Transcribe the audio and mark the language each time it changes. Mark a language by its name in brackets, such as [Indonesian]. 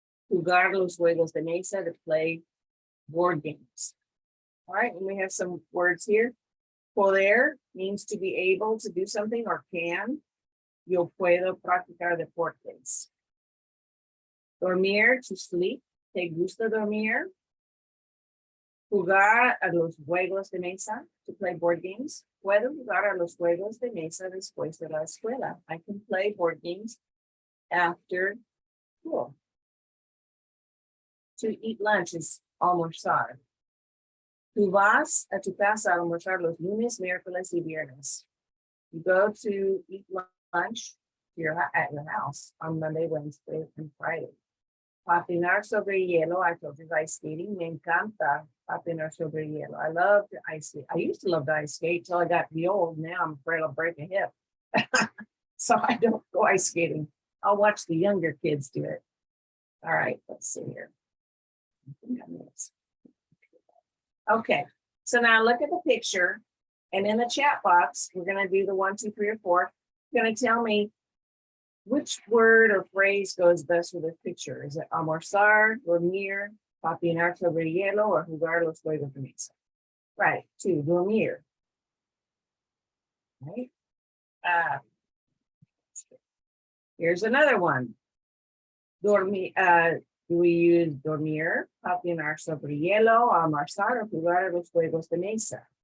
[Spanish] Jugar los juegos de mesa, [English] to play board games. All right, and we have some words here. Poder means to be able to do something or can. [Spanish] Yo puedo practicar deportes. Dormir, to sleep. Te gusta dormir. Jugar a los juegos de mesa, [English] to play board games. [Spanish] Puedo jugar a los juegos de mesa después de la escuela. [English] I can play board games after school. To eat lunch is almorzar. [Spanish] Tú vas a tu casa a almorzar los lunes, miércoles y viernes. [English] You go to eat lunch at your house on Monday, Wednesday, and Friday. [Spanish] Patinar sobre hielo, [English] I told you ice skating. [Spanish] Me encanta patinar sobre hielo. [English] I love to ice skate. I used to love to ice skate till I got to be old. Now I'm afraid I'll break a hip. So I don't go ice skating. I'll watch the younger kids do it. All right, let's see here. Okay, so now look at the picture, and in the chat box, we're going to do the 1, 2, 3, or 4. You're going to tell me which word or phrase goes best with this picture. Is it almorzar, dormir, [Spanish] patinar sobre hielo or jugar los juegos de mesa. Right, 2, dormir. Right? [English] Here's another one. [Spanish] Dormir, [English] do we use [Spanish] dormir, patinar sobre hielo, almorzar, or jugar los juegos de mesa?